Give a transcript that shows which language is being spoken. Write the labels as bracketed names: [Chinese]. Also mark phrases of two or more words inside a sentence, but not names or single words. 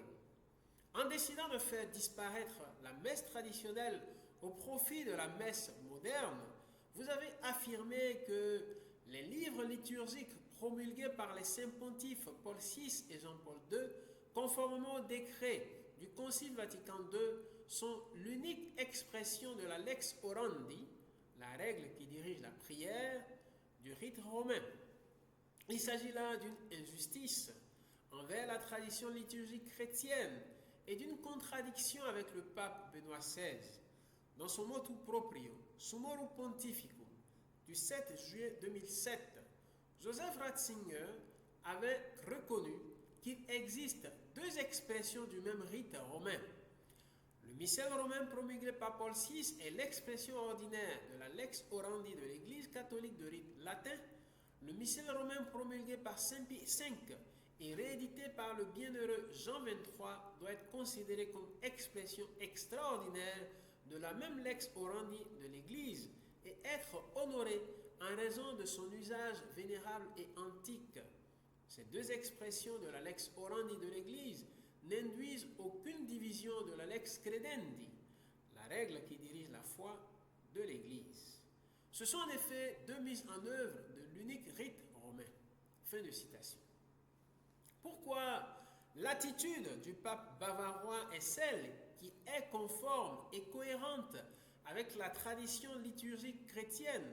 [French] En décidant de faire disparaître la messe traditionnelle au profit de la messe moderne, vous avez affirmé que les livres liturgiques promulgués par les saints pontifes Paul VI et Jean-Paul II, conformément au décret du Concile Vatican II, sont l'unique expression de la [Latin] lex orandi, [French] la règle qui dirige la prière, du rite romain. Il s'agit là d'une injustice envers la tradition liturgique chrétienne et d'une contradiction avec le pape Benoît XVI. Dans son [Latin] motu proprio, [French] Summorum Pontificum, du 7 juillet 2007, Joseph Ratzinger avait reconnu qu'il existe 2 expressions du même rite romain. Le missel romain promulgué par Paul VI est l'expression ordinaire de la [Latin] lex orandi [French] de l'Église catholique de rite latin. Le missel romain promulgué par Saint Pie V et réédité par le bienheureux Jean XXIII doit être considéré comme expression extraordinaire de la même [Latin] lex orandi [French] de l'Église et être honoré en raison de son usage vénérable et antique. Ces 2 expressions de la [Latin] lex orandi [French] de l'Église n'induisent aucune division de la [Latin] lex credendi, [French] la règle qui dirige la foi de l'Église. Ce sont en effet 2 mises en œuvre de l'unique rite romain. Fin de citation. Pourquoi l'attitude du pape bavarois est celle qui est conforme et cohérente avec la tradition liturgique chrétienne?